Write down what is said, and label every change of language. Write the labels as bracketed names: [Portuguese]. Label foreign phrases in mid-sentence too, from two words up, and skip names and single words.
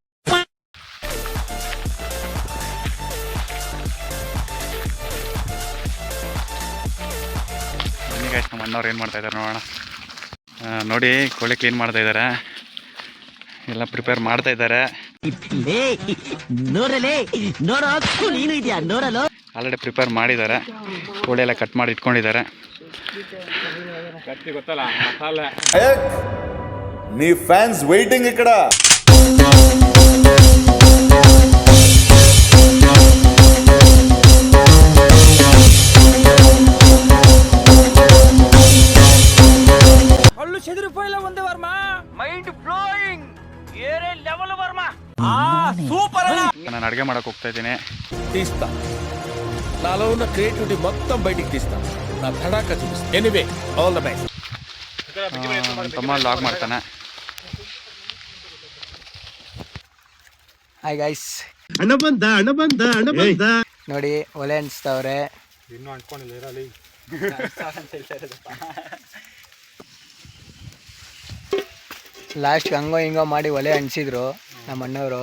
[Kannada] ಬನ್ನಿ ಗೈಸ್, ನಮ್ಮ ಅಣ್ಣವ್ರು ಏನು ಮಾಡ್ತಾಯಿದ್ದಾರೆ ನೋಡೋಣ. ನೋಡಿ, ಕೋಳಿ ಕ್ಲೀನ್ ಮಾಡ್ತಾಯಿದ್ದಾರೆ, ಎಲ್ಲ ಪ್ರಿಪೇರ್ ಮಾಡ್ತಾಯಿದ್ದಾರೆ. ಆಲ್ರೆಡಿ ಪ್ರಿಪೇರ್ ಮಾಡಿದ್ದಾರೆ. ಕೋಳಿ ಎಲ್ಲ ಕಟ್ ಮಾಡಿ ಇಟ್ಕೊಂಡಿದ್ದಾರೆ. [Telugu] నీ [English] fans waiting [Telugu] ఇక్కడ. అల్లు చెదిరిపోయేలా ఉంది వర్మ. [English] mind blowing, [Kannada] ಏರೇ ಲೆವೆಲ್ ವರ್ಮ. [Telugu] సూపర్ అన్న. [Kannada] ನಾನು ಅಡುಗೆ ಮಾಡಕ್ಕೆ ಹೋಗ್ತಾ ಇದ್ದೀನಿ. [Telugu] తీస్తా, నాలో ఉన్న క్రియేటివిటీ మొత్తం బయటికి తీస్తా, నా తడాకా చూపిస్తా. [English] anyway, all the best. [Kannada] ತಮ್ಮ ಲಾಗ್ ಮಾಡ್ತಾನೆ. [English] hi guys, [Kannada] ಅಣ್ಣ ಬಂದ ನೋಡಿ ಒಲೆ ಅನ್ಸ್ತವ್ರೆ. ಲಾಸ್ಟ್ ಹಂಗೋ ಹಿಂಗೋ ಮಾಡಿ ಒಲೆ ಅನ್ಸಿದ್ರು ನಮ್ಮ ಅಣ್ಣವರು.